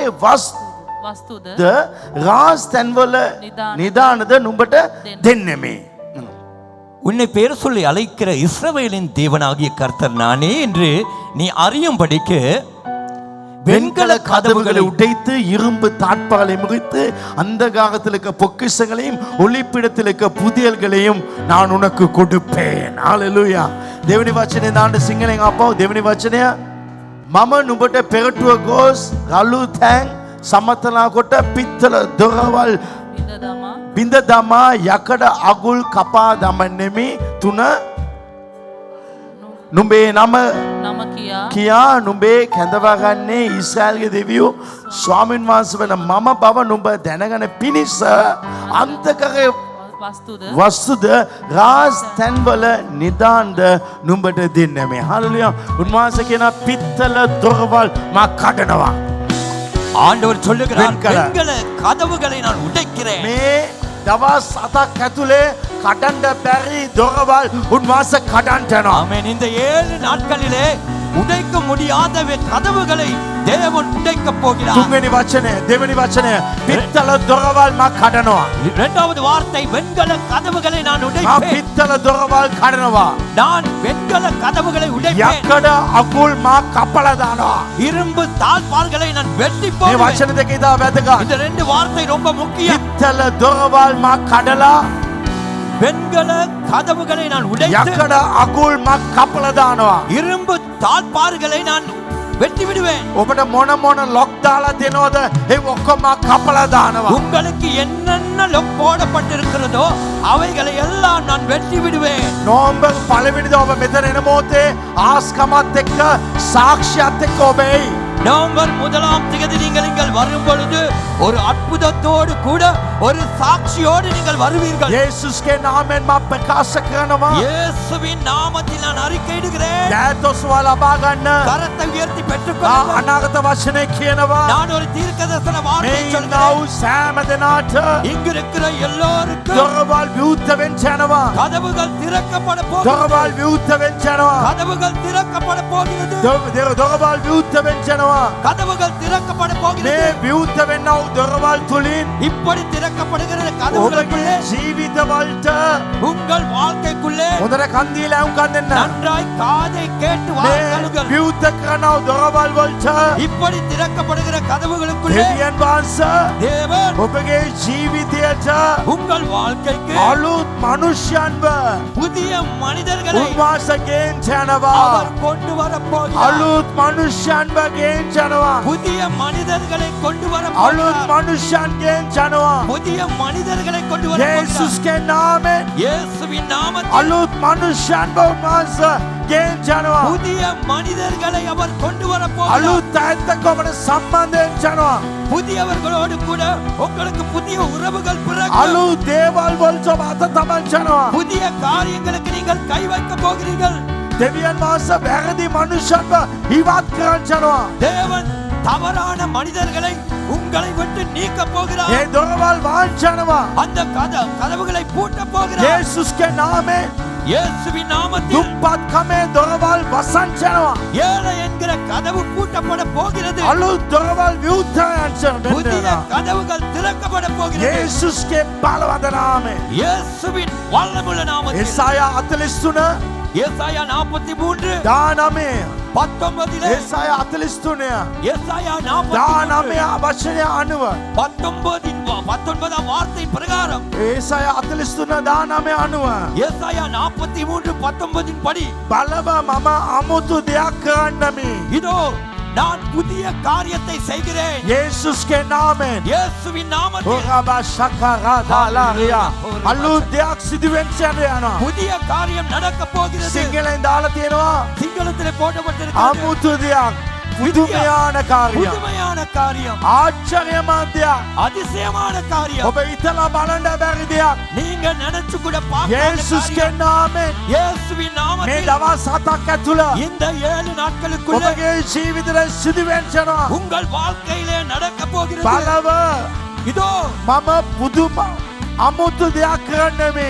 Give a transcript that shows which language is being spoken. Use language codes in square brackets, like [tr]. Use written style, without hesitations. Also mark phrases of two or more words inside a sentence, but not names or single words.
[si] වස්තුද රාස් තැන්වල නිදානද නුඹට දෙන්නෙමි. [ta] உன்னை பேர் சொல்லி அழைக்கிற இஸ்ரவேலின் தேவனாகிய கர்த்தர் நானே என்று நீ அறியும்படிக்கு வெண்கல கதவுகளை உடைத்து இரும்பு தாட்பாலை முறித்து அந்தகாரத்தில் இருக்க பொக்கிஷங்களையும் ஒளிப்பிடத்தில் இருக்க புதியல்களையும் நான் உனக்கு கொடுப்பேன். ஹalleluya. [si] දෙවෙනි වචනේ දාන්න සිංහලෙන් ආපහු දෙවෙනි වචනය මම නුඹට පෙරටුව ගොස් රළු තැන් සමතලා කොට පිත්තල දොරවල් බිඳ දමා යකඩ අගුල් කපා දමන්නෙමි. 3 නුඹේ නම කියා නුඹේ කැඳවාගන්නේ ඊශ්‍රායල්ගේ දෙවියෝ ස්වාමීන් වහන්සේ වෙන මම බව නුඹ දැනගෙන පිණිස අන්තකරයේ වස්තුද රාස් තැන්වල නිදාන්ද නුඹට දෙන්නෙමි. හalleluya. උන්වහන්සේ කියන පිත්තල දොරවල් මා කඩනවා. [ta] ஆண்டவர் சொல்லுகிறார், வெண்கல கதவுகளை நான் உடைக்கிறேன். [si] මේ දවස් 7ක් ඇතුලේ කඩන්න බැරි දොරවල් උන්වහන්සේ කඩන්න යනවා. [ta] ஆமென். இந்த 7 நாட்களிலே உடைக்க முடியாத கதவுகளை தேவன் உடைக்க போகிறார். [si] තුන්වෙනි වචනය, දෙවෙනි වචනය පිත්තල දොරවල් මා කඩනවා. [ta] இரண்டாவது வார்த்தை வெண்கல கதவுகளை நான் [si] මා [ta] உடைப்பேன். [si] පිත්තල දොරවල් කඩනවා. [ta] நான் வெண்கல கதவுகளை உடைப்பேன். [si] යකඩ අකුල් මා කපලා දානවා. [ta] இரும்பு தாழ்பால்களை நான் வெட்டி [si] මේ [ta] போடுவேன். [si] වචන දෙක ඉදා වැදගත්. [ta] இந்த ரெண்டு வார்த்தை ரொம்ப முக்கியம். [si] පිත්තල දොරවල් මා කඩලා [ta] வெண்கல கதவுகளை நான் உடைத்து [si] යකඩ අකුල් මා කපලා දානවා. [ta] இரும்பு தாழ்பால்களை நான் வெட்டி விடுவேன். [si] ඔබට මොන ලොක් දාලා දෙනවද ඒ ඔක්කොම මා කපලා දානවා. [ta] உங்களுக்கு என்னென்ன லொக் போடப்பட்டிருக்கிறதோ அவைகளை எல்லாம் நான் வெட்டி விடுவேன். [si] නෝම්බර් පළවෙනිද ඔබ මෙතන එන මොහොතේ ආස්කමත් එක්ක සාක්ෂියත් එක්ක ඔබ එයි. [ta] நவம்பர் 1ஆம் தேதி நீங்கள் இங்கே வரும் பொழுது ஒரு அற்புதத்தோடு கூட ஒரு சாட்சியோடு நீங்கள் வருவீர்கள். [si] යේසුස්ගේ නාමයෙන් මම ප්‍රකාශ කරනවා. [ta] இயேசுவின் நாமத்தில் நான் அறிக்கையிடுகிறேன். [si] දෑතොස්ව ලබා ගන්න. [ta] கரத்தை உயர்த்தி பெற்றுக்கொள்ளுங்கள். [si] අනාගත වචනේ කියනවා. [ta] நான் ஒரு தீர்க்கதரிசன வார்த்தை [si] මේ [ta] சொல்கிறேன். [si] නව සෑම දෙනාට [ta] இங்கு இருக்கிற எல்லோருக்கும் [si] දොරවල් විවෘත වෙන්න යනවා. [ta] கதவுகள் திறக்கப்பட போகிறது. [si] දොරවල් විවෘත වෙන්න යනවා. [ta] கதவுகள் திறக்கப்பட போகிறது. [si] දොරවල් විවෘත වෙන්න යනවා. [ta] கதவுகள் திறக்கப்பட [si] මේ [ta] போகிறது. [si] විවෘත වෙන්නව දොරවල් තුලින් [ta] இப்படி திறக்கப்படுகிற கதவுகளுக்குள்ளே [si] ඔබගේ ජීවිතවලට [ta] உங்கள் வாழ்க்கைக்குள்ளே [si] හොඳට කන් දීලා උන්කන් දෙන්න. [ta] நன்றாய் காதை கேட்டு [si] මේ [ta] வாருங்கள். [si] විවෘත කරනව දොරවල් වලට [ta] இப்படி திறக்கப்படுகிற கதவுகளுக்குள்ளே [si] දෙවියන් වහන්සේ [ta] தேவன் [si] ඔබගේ ජීවිතයට [ta] உங்கள் வாழ்க்கைக்கு [si] අලුත් මනුෂ්‍යයන්ව [ta] புதிய மனிதர்களை [si] උන්වහන්සේ ගෙන් යනවා. [ta] அவர் கொண்டு வர போகிறார். [si] අලුත් මනුෂ්‍යයන්ව ගෙන් යනවා. [ta] புதிய மனிதர்களை கொண்டு வர [si] අලුත් [ta] போகிறார். [si] මනුෂ්‍යයන් ගෙන් යනවා. [ta] புதிய மனிதர்களை கொண்டு வர போகிறார். [si] යේසුස්ගේ නාමයෙන් [ta] இயேசுவின் நாமத்தில் [si] අලුත් මනුෂ්‍යයන්ව උන්වහන්සේ ගෙන් යනවා. [ta] புதிய மனிதர்களை அவர் கொண்டு வர போகிறார். [si] අලුත් අයත් එක්ක ඔබට සම්බන්ධයෙන් යනවා. [ta] புதியவர்களோடு கூட உங்களுக்கு புதிய உறவுகள் பிறக்கும். [si] අලුත් දේවල් වලට ඔබ අත තබන්න යනවා. [ta] புதிய காரியங்களுக்கு நீங்கள் கை வைக்க போகிறீர்கள். [si] දෙවියන් වහන්සේ වැරදි මනුෂ්‍යයන්ව ඉවත් කරන්න යනවා. [ta] தேவன் தவறான மனிதர்களை உங்களை விட்டு நீக்க போகிறார். [si] ඒ දොරවල් වහන්න යනවා. [ta] அந்த கதவுகளை பூட்ட போகிறார். [si] යේසුස්ගේ නාමයෙන් [ta] இயேசுவின் நாமத்தில் [si] දුප්පත්කමේ දොරවල් වසන්න යනවා. [ta] ஏழை என்கிற கதவு பூட்டப்பட போகிறது. [si] අලුත් දොරවල් විවෘතයන් [ta] புதிய [si] වෙනවා. [ta] கதவுகள் திறக்கப்பட போகிறது. [si] යේසුස්ගේ බලවන්ත නාමයෙන්. [ta] இயேசுவின் வல்லமுள்ள நாமத்தில். [si] ඒසායා 43 [ta] ஏசாயா 43 [si] 19 [ta] 19 [si] ඒසායා 43 [ta] ஏசாயா [si] 19 වචනය අනුව [ta] 19 வார்த்தையின் பிரகாரம் [si] ඒසායා 43 19 අනුව [ta] ஏசாயா 43 19 படி [si] බලව මම අමුතු දෙයක් කරන්නමි. [ta] இதோ நான் புதிய காரியத்தை செய்கிறேன். [si] යේසුස්ගේ නාමයෙන් [ta] இயேசுவின் நாமத்தில் ඔරබා ශකරා දාලාරියා [si] අලුත් දෙයක් සිදුවෙන්න යනවා. [ta] புதிய காரியம் நடக்க போகிறது. [si] සිංහලෙන් දාලා තියෙනවා [ta] சிங்களத்திலே போடப்பட்டிருக்கிறது. [si] අමුතු දෙයක් පුදුමයාන කාර්යයක් [ta] புதுமையான காரியம், [si] ආශ්චර්යමත් දෙයක් [ta] அதிசயமான காரியம். [si] ඔබ හිතලා බලන්න බැරි දෙයක් [ta] நீங்க நினைச்சு கூட பார்க்காத [si] යේසුස්ගේ [ta] காரியம். [si] නාමයෙන් [ta] இயேசுவின் [si] මේ [ta] நாமத்தில் [si] දවස් 7ක් ඇතුළ [ta] இந்த 7 நாட்களுக்குள்ள [si] ඔබගේ ජීවිතේ සිදුවෙන්න යනවා. [ta] உங்கள் வாழ்க்கையிலே நடக்க போகிறது. [si] බලව [ta] இதோ [si] මම පුදුම අමුතු දෙයක් කරන්නමි.